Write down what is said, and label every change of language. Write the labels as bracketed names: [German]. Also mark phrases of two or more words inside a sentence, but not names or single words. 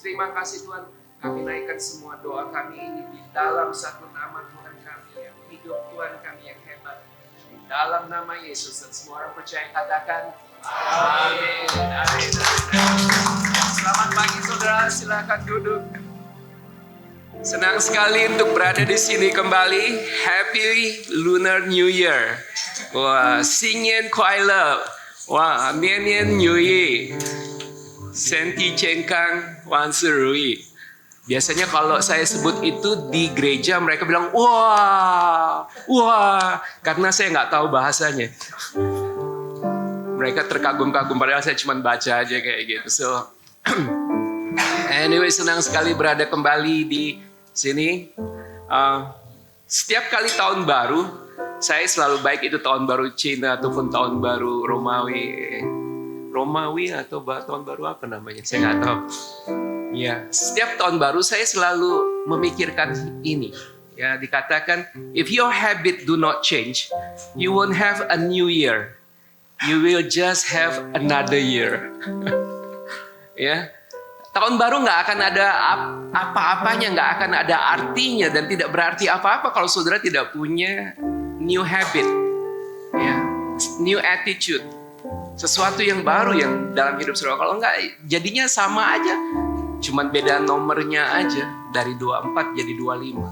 [Indonesian] Terima kasih Tuhan, kami naikkan semua doa kami ini di dalam satu nama Tuhan kami yang hidup, Tuhan kami yang hebat, di dalam nama Yesus. Dan semua orang percaya katakan amin. Amin. Selamat pagi saudara, silakan duduk. Senang sekali untuk berada di sini kembali. [English] Happy Lunar New Year. Wah, [Chinese] 新年快乐. Wah, 年年如意. 身体健康，万事如意. [Indonesian] Biasanya kalau saya sebut itu di gereja mereka bilang wah, wah, karena saya nggak tahu bahasanya. Mereka terkagum-kagum padahal saya cuma baca aja kayak gitu. [English] So, anyway, [Indonesian] senang sekali berada kembali di sini. Setiap kali tahun baru, saya selalu baik itu tahun baru Cina ataupun tahun baru Romawi atau tahun baru apa namanya, saya nggak tahu. Ya, setiap tahun baru saya selalu memikirkan ini. Ya, dikatakan [English] if your habit do not change, you won't have a new year. You will just have another year. [Indonesian] Ya, Tahun baru nggak akan ada apa-apanya, nggak akan ada artinya dan tidak berarti apa-apa kalau saudara tidak punya [English] new habit, [Indonesian] ya, [English] new attitude, [Indonesian] sesuatu yang baru yang dalam hidup saudara. Kalau nggak, jadinya sama aja, cuman beda nomornya aja dari 24 jadi 25.